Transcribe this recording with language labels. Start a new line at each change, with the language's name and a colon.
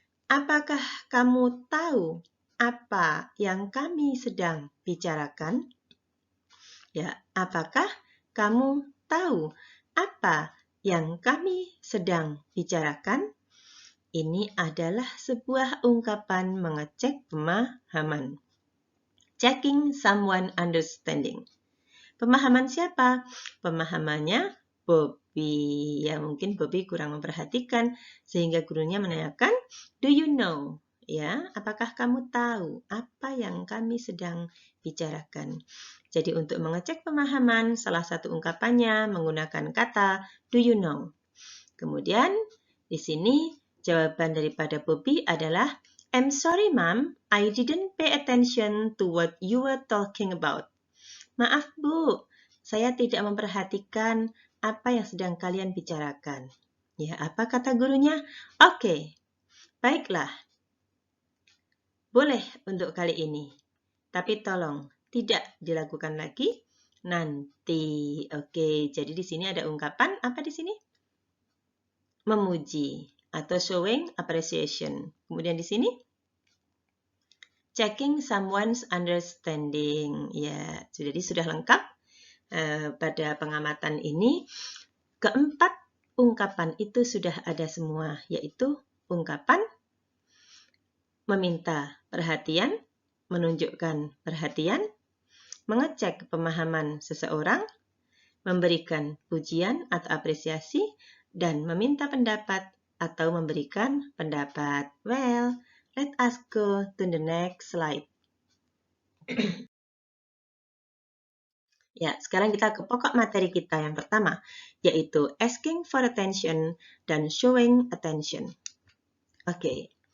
Indonesian: Apakah kamu tahu apa yang kami sedang bicarakan? Ya, apakah kamu tahu apa yang kami sedang bicarakan? Ini adalah sebuah ungkapan mengecek pemahaman.
English: Checking someone understanding.
Indonesian: Pemahaman siapa? Pemahamannya Bobby. Ya, mungkin Bobby kurang memperhatikan sehingga gurunya menanyakan,
English: do you know?
Indonesian: Ya, apakah kamu tahu apa yang kami sedang bicarakan? Jadi untuk mengecek pemahaman, salah satu ungkapannya menggunakan kata do you know. Kemudian di sini jawaban daripada Bobby adalah
English: I'm sorry, ma'am. I didn't pay attention to what you were talking about.
Indonesian: Maaf, Bu. Saya tidak memperhatikan apa yang sedang kalian bicarakan. Ya, apa kata gurunya? Oke, baiklah. Boleh untuk kali ini. Tapi tolong, tidak dilakukan lagi nanti. Oke, jadi di sini ada ungkapan apa di sini? Memuji atau showing appreciation. Kemudian di sini
English: checking someone's understanding.
Indonesian: Ya, jadi sudah lengkap pada pengamatan ini. Keempat ungkapan itu sudah ada semua, yaitu ungkapan meminta perhatian, menunjukkan perhatian, mengecek pemahaman seseorang, memberikan pujian atau apresiasi, dan meminta pendapat atau memberikan pendapat.
English: Well, let us go to the next slide.
Indonesian: Ya, sekarang kita ke pokok materi kita yang pertama, yaitu asking for attention dan showing attention. Oke.